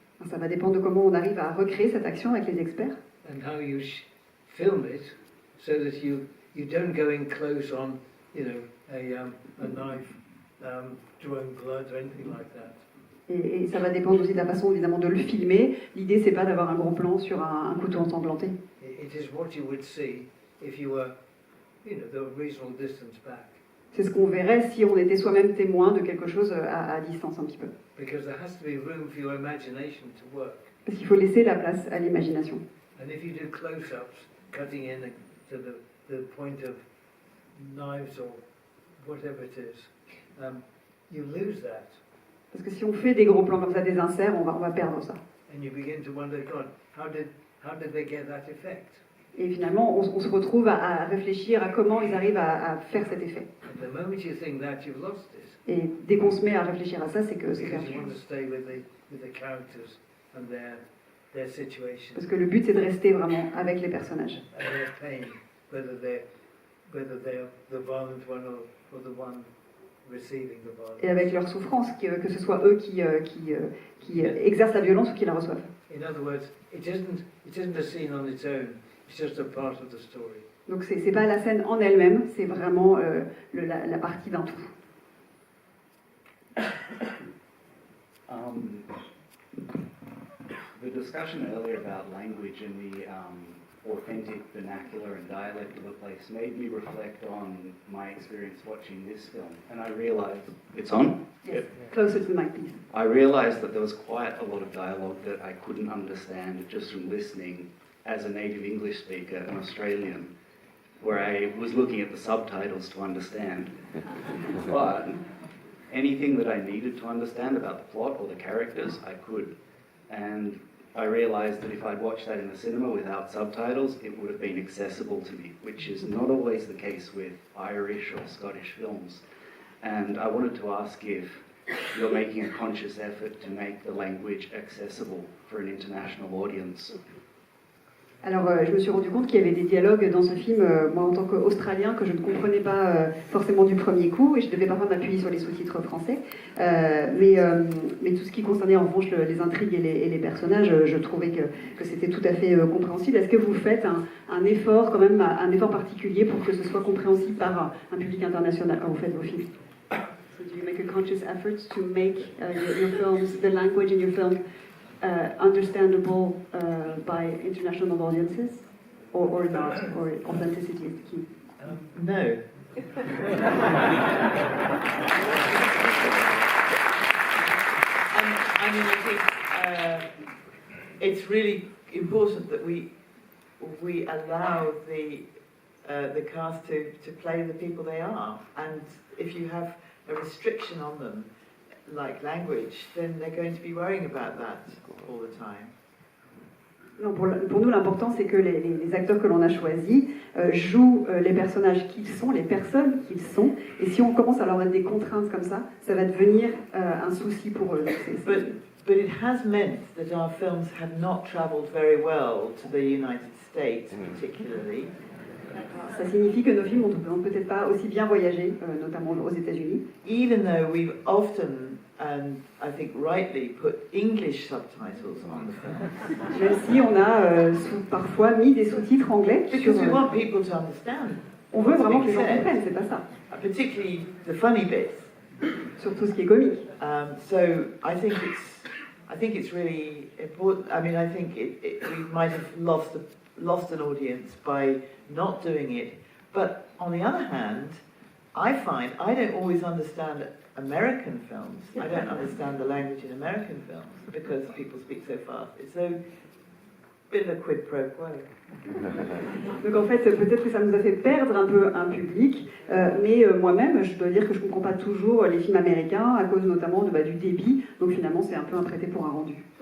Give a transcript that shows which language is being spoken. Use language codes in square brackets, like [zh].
[fr] Ça va dépendre de comment on arrive à recréer cette action avec les experts. [en] And how you film it, so that you don't go in close on, a knife, drawing blood or anything like that. [fr] Et ça va dépendre aussi de la façon évidemment de le filmer. L'idée c'est pas d'avoir un gros plan sur un couteau ensanglanté. [en] It is what you would see if you were, the reasonable distance back. [fr] C'est ce qu'on verrait si on était soi-même témoin de quelque chose à distance un petit peu. [en] Because there has to be room for your imagination to work. [fr] Parce qu'il faut laisser la place à l'imagination. [en] And if you do close-ups, cutting in to the point of knives or whatever it is, you lose that. [fr] Parce que si on fait des gros plans comme ça, des inserts, on va perdre ça. [en] And you begin to wonder, God, how did they get that effect? [fr] Et finalement, on se retrouve à réfléchir à comment ils arrivent à faire cet effet. [en] At the moment you think that, you've lost it. [fr] Et dès qu'on se met à réfléchir à ça, c'est que c'est [en] Because [fr] perdu. [en] you want to stay with the characters and their situation. [fr] Parce que le but, c'est de rester vraiment avec les personnages. [en] And their pain, whether they're the violent one or the one receiving the violence. [fr] Et avec leur souffrance, que ce soit eux qui exercent la violence ou qui la reçoivent. [en] In other words, it isn't a scene on its own. It's just a part of the story. [fr] Donc c'est pas la scène en elle-même, c'est vraiment la partie d'un tout. [en] The discussion earlier about language and the authentic vernacular and dialect of the place made me reflect on my experience watching this film. And I realised... It's on? Yes. Closer to the mic, please. I realised that there was quite a lot of dialogue that I couldn't understand just from listening as a native English speaker, an Australian, where I was looking at the subtitles to understand. But anything that I needed to understand about the plot or the characters, I could. And I realised that if I'd watched that in the cinema without subtitles, it would have been accessible to me, which is not always the case with Irish or Scottish films. And I wanted to ask if you're making a conscious effort to make the language accessible for an international audience. [fr] Alors, je me suis rendu compte qu'il y avait des dialogues dans ce film, moi en tant qu'Australien, que je ne comprenais pas forcément du premier coup, et je devais parfois m'appuyer sur les sous-titres français. Mais tout ce qui concernait en revanche les intrigues et les personnages, je trouvais que c'était tout à fait compréhensible. Est-ce que vous faites un effort, quand même, un effort particulier pour que ce soit compréhensible par un public international quand vous faites vos films? [en] So do you make a conscious effort to make your films, the language in your film, understandable by international audiences, or not, or authenticity is the key? No. I mean, I think it's really important that we allow the cast to play the people they are, and if you have a restriction on them, like language, then they're going to be worrying about that all the time. [fr] Non, pour nous, l'important, c'est que les acteurs que l'on a choisis jouent les personnages qu'ils sont, les personnes qu'ils sont. Et si on commence à leur mettre des contraintes comme ça, ça va devenir un souci pour eux. [en] But it has meant that our films have not travelled very well to the United States, particularly. [fr] Ça signifie que nos films n'ont peut-être pas aussi bien voyagé, notamment aux États-Unis. [en] Even though we've often, and I think rightly, put English subtitles on the film. [fr] Même si on a parfois mis des sous-titres anglais. [en] Because we want people to understand. [fr] On veut vraiment que les gens comprennent, c'est pas ça. [en] Particularly the funny bits. [fr] Surtout ce qui est comique. [en] So I think it's really important. I mean, I think we might have lost an audience by not doing it. But on the other hand, I find I don't always understand American films. I don't understand the language in American films because people speak so fast. It's a bit of a quid pro quo. [fr] Donc en fait, peut-être que ça nous a fait perdre un peu un public, mais moi-même, je dois dire que je ne comprends pas toujours les films américains à cause notamment du débit. Donc finalement, c'est un peu un prêté pour un rendu.